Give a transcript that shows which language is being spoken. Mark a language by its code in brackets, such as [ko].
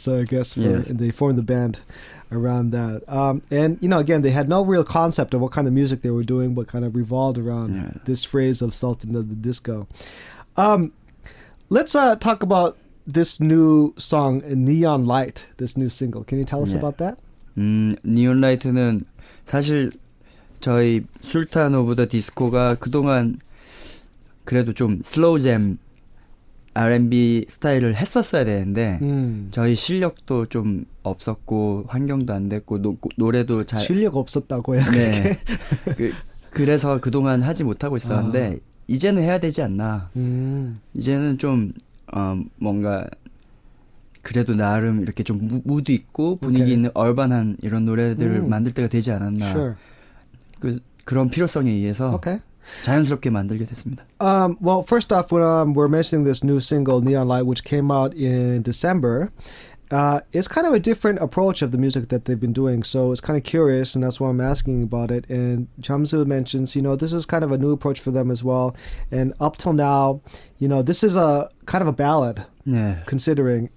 [en] So I guess and they formed the band around that. And you know, again, they had no real concept of what kind of music they were doing, but kind of revolved around this phrase of Sultan of the Disco. Let's talk about this new song, Neon Light, this new single. Can you tell us about that? [ko] 니온 라이트는 사실 저희 술탄 오브 더 디스코가 그동안 그래도 좀 슬로우 잼 R&B 스타일을 했었어야 되는데 저희 실력도 좀 없었고 환경도 안 됐고 노래도 잘 실력 없었다고요? 네. 그래서 그동안 하지 못하고 있었는데 이제는 해야 되지 않나. 이제는 좀 뭔가 그래도 나름 이렇게 좀 무드 있고 분위기 있는 얼반한 이런 노래들을 만들 때가 되지 않았나. [en] Sure. [ko] 그런 필요성에 의해서 자연스럽게 만들게 됐습니다. [en] Well, first off, when we're mentioning this new single, Neon Light, which came out in December, it's kind of a different approach of the music that they've been doing. So it's kind of curious, and that's why I'm asking about it. And Jamsu mentions, you know, this is kind of a new approach for them as well. And up till now, you know, this is a kind of a ballad, considering.